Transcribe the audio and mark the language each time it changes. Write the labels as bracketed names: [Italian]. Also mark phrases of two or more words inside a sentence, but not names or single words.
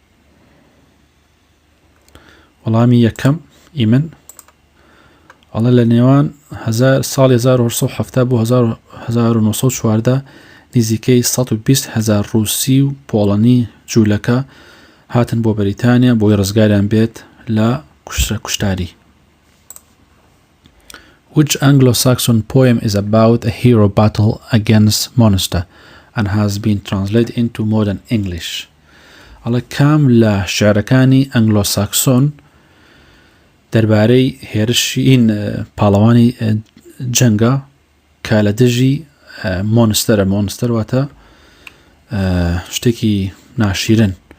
[Central Kurdish] وەڵامی یەکەم ئیمن ئەڵێ لە نێوان ساڵی 1970 بۆ 1940 نزیکەی 120,000 ڕووسی و پۆڵنی جوولەکە هاتن بۆ بەریتانیا بۆی ڕزگاریان بێت لە کوشتاری. [English] Which Anglo-Saxon poem is about a hero battle against monster and has been translated into modern English? [Central Kurdish] ئەڵێ کام لە شێعرەکانی ئەنگلۆساکسۆن دەربارەی هێرشین پاڵەوانی جەنگە کە لە دژی مۆنستەرە. مۆنستەر واتە شتێکی ناشیرن.